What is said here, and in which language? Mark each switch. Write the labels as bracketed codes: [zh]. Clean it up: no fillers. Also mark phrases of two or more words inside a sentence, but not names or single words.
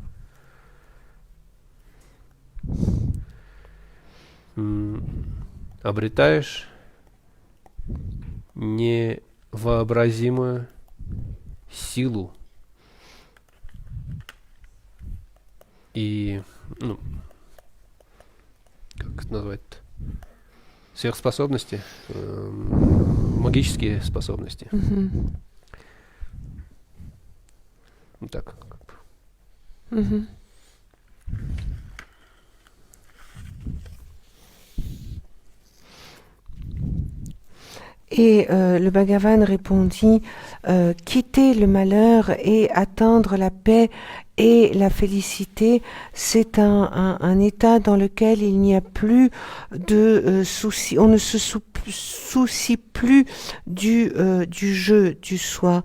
[ru] обретаешь невообразимую силу и, как это назвать, сверхспособности, магические способности. Вот так. [fr] Et le Bhagavan répondit, quitter le malheur et atteindre la paix et la félicité, c'est un état dans lequel il n'y a plus de soucis, on ne se soucie plus du jeu, du soi.